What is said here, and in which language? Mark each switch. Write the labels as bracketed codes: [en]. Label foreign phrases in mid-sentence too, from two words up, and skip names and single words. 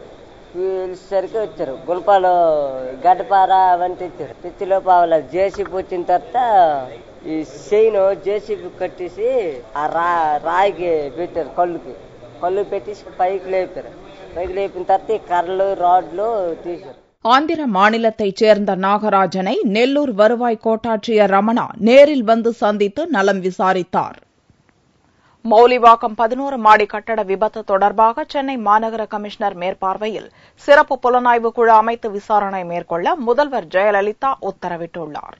[te] పిలిచేసరికి వచ్చారు, గుణపాలు గడ్డపార అవన్నీ తెచ్చిలోపు అవ్వలేదు. జేసీపీ వచ్చిన తర్వాత ఈ చైన్ జేసీపీ కట్టేసి ఆ రాయికి పెట్టారు, కళ్ళు పెట్టేసి పైకి లేపారు. పైకి లేపిన తర్వాత ఈ కర్రలు, రాడ్లు తీశారు. [ta] ஆந்திர மாநிலத்தைச் சேர்ந்த நாகராஜனை நெல்லூர் வருவாய் கோட்டாட்சியர் ரமணா நேரில் வந்து சந்தித்து நலம் விசாரித்தார். மௌலிவாக்கம் 11 மாடி கட்டட விபத்து தொடர்பாக சென்னை மாநகர கமிஷனர் மேற்பார்வையில் சிறப்பு புலனாய்வு குழு அமைத்து விசாரணை மேற்கொள்ள முதல்வர் ஜெயலலிதா உத்தரவிட்டுள்ளார்.